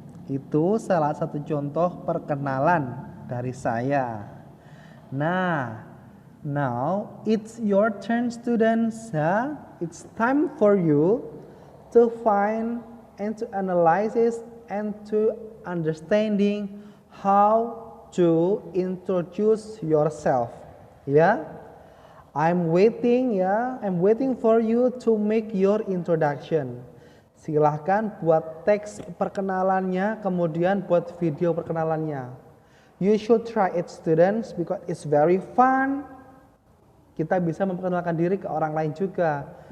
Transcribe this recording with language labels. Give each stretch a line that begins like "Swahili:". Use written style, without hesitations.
Indonesian: Itu salah satu contoh perkenalan dari saya.
English: Nah, now it's your turn students. It's time for you to find and to analyze and to understanding how to introduce yourself. Ya. I'm waiting for you to make your introduction.
Indonesian: Silahkan buat teks perkenalannya, kemudian buat video perkenalannya.
English: You should try it students because it's very fun.
Indonesian: Kita bisa memperkenalkan diri ke orang lain juga.